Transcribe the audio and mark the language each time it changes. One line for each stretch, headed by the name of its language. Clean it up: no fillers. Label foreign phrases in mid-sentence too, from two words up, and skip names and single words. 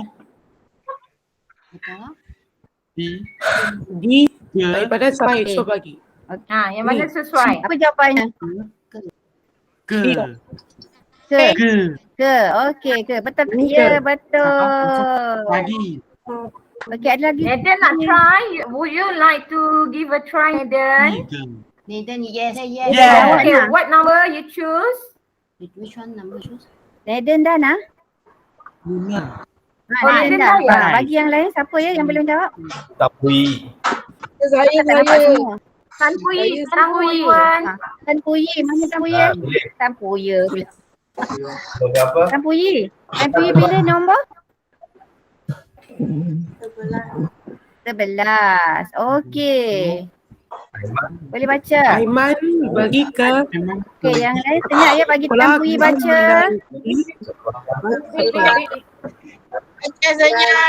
Malay: Di daripada sampai esok pagi. Yang mana sesuai? Apa jawapannya? Ke. Ke. Okey, ke. Betul. Ya, betul. Pagi. Okey, ada lagi. Nathan nak try?
English: Would you like to give a try, Nathan? Nathan, yes. Yeah. Okay, what number you choose? Which one number choose?
Malay: Nathan dah nak? Oh, Nathan dah ya? Bagi yang lain, siapa ya yang belum jawab? Saya. Tan Puyi, Tan Puyi Wan. Tan Puyi, mana Tan Puyi? Tan Puyi pula. Tan Puyi. Tan Puyi pilih nombor? 11. Okey. Boleh baca. Aiman bagi ke Okey, yang lain senyap ya bagi Tan Puyi baca. Baca saja.